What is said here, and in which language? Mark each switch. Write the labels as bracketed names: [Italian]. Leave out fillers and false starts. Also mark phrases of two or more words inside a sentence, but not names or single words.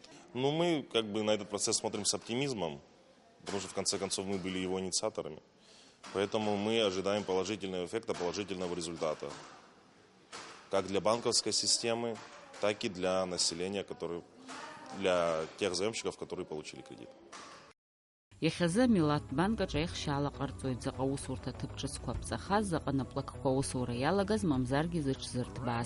[Russian] Но мы как бы на этот процесс смотрим с оптимизмом, потому что в конце концов мы были его инициаторами. Поэтому мы ожидаем положительного эффекта, положительного результата. Как для банковской системы, так и для населения, для тех заемщиков, которые получили кредит. [Abkhazian] Иахьазы Милаҭбанкаҿ аихшьаала ҟарҵоит, заҟа усурҭа ҭыԥ-ҿыцқәа ԥҵахаз, заҟа наплакқәа аусура иалагаз, мамзаргьы зыҽзырҭбааз.